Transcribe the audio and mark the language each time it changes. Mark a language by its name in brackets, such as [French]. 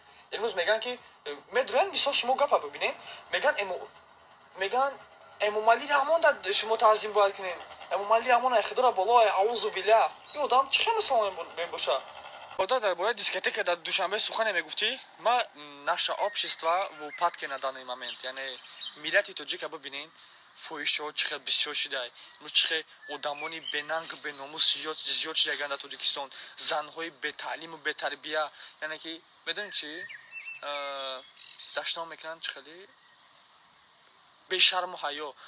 [Tajik] имрӯз меган ки медонед, мисол шумо гапа бибинед, меган Эмомалӣ раҳмон дар шумо таъзим бояд кунед. Эмомалӣ раҳмон иқтидора боло, аъузу биллаҳ. ин одам чӣ хел мусулмон мебоша? Ода дар бораи дискотека дар душанбе сухане мегуфтӣ? [Russian] ма наша общество в упадке на данный момент. [Tajik] яъне миллати тоҷика бибинед, фоҳишҳо чӣ хел бисёр шидай. имрӯз чӣ хел одамони бенангу беномус зиёд шидагианд дар Тоҷикистон. занҳои бетаълиму бетарбия. яъне ки медонед чӣ? даштон мекунанд чӣ хеле бешарму ҳаё.